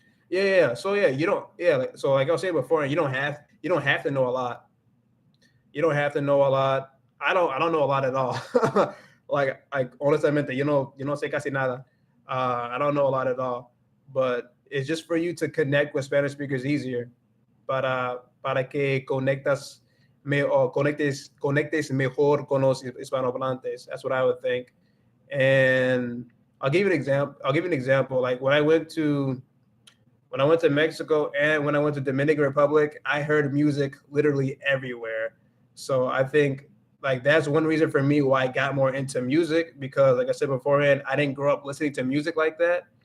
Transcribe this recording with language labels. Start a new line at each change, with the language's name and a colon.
English: Yeah, yeah, yeah. So yeah, you don't. Yeah, like I was saying before, you don't have to know a lot. You don't have to know a lot. I don't know a lot at all.
Spanish: like honestamente, yo no sé casi nada.
English: I don't know a lot at all. But it's just for you to connect with Spanish speakers easier.
Spanish: Para que conectes mejor con los hispanohablantes.
English: That's what I would think. And I'll give you an example. Like when I went to Mexico and when I went to Dominican Republic, I heard music literally everywhere. So I think like that's one reason for me why I got more into music, because like I said beforehand, I didn't grow up listening to music like that.